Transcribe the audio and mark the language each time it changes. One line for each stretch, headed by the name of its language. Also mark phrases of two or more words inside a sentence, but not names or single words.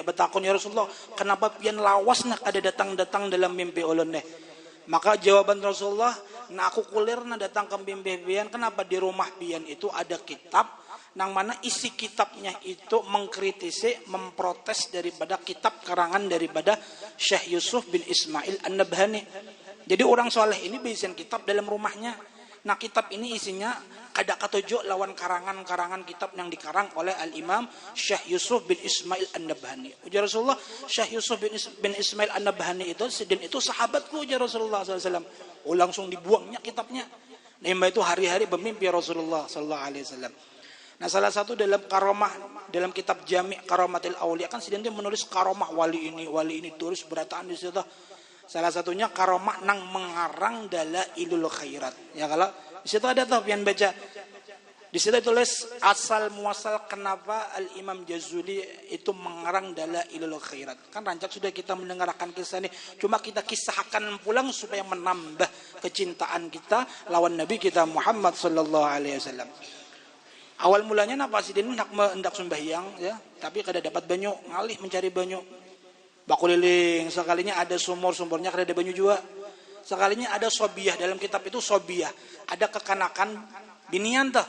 Banjar: Betakun ya Rasulullah, kenapa pian lawas nak kada datang dalam mimpi ulun deh? Maka jawaban Rasulullah, nah aku kulir nah datang ke mimpi pian. Kenapa di rumah pian itu ada kitab, nang mana isi kitabnya itu mengkritisi, memprotes daripada kitab karangan daripada Syekh Yusuf bin Ismail An-Nabhani. Jadi orang soleh ini bikin kitab dalam rumahnya. Nah kitab ini isinya ada katujuk lawan karangan-karangan kitab yang dikarang oleh Al-Imam Syekh Yusuf bin Ismail An-Nabhani. Ujar Rasulullah, Syekh Yusuf bin Ismail An-Nabhani itu sedin itu sahabatku ujar Rasulullah SAW. Langsung dibuangnya kitabnya. Nah itu hari-hari bermimpi Rasulullah SAW. Nah salah satu dalam karomah dalam kitab Jami' Karamatil Auliya kan sedang dia menulis karomah wali ini tulis berataan di situ. Salah satunya karomah nang mengarang dalailul khairat. Ya kalau di situ ada tuh pian baca. Di situ tulis asal muasal kenapa Al Imam Jazuli itu mengarang dalailul khairat. Kan rancak sudah kita mendengarkan kisah ini. Cuma kita kisahkan pulang supaya menambah kecintaan kita lawan Nabi kita Muhammad
Arabic: صلى الله عليه وسلم.
Banjar: Awal mulanya napa sih dia hendak sembahyang ya, tapi kada dapat banyu, ngalih mencari banyu. Bakuliling, sekalinya ada sumurnya kada ada banyu juga. Sekalinya ada sobiyah, dalam kitab itu sobiyah, ada kekanakan binian tuh.